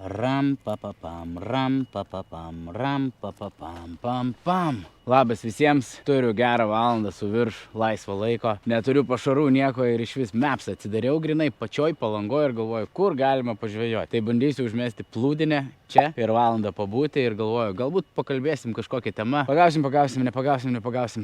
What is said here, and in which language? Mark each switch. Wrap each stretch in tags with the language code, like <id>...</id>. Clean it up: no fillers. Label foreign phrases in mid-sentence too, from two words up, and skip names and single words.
<lt>ram papapam, ram papapam, ram papapam, pam pam. Labas visiems, turiu gerą valandą su virš laisvo laiko, neturiu pašarų nieko ir iš vis maps atsidariau grinai pačioj Palangoje ir galvoju, kur galima pažvejoti. Tai bandysiu užmesti plūdinę čia ir valandą pabūti ir galvoju, galbūt pakalbėsim kažkokią temą. Nepagausim.</lt>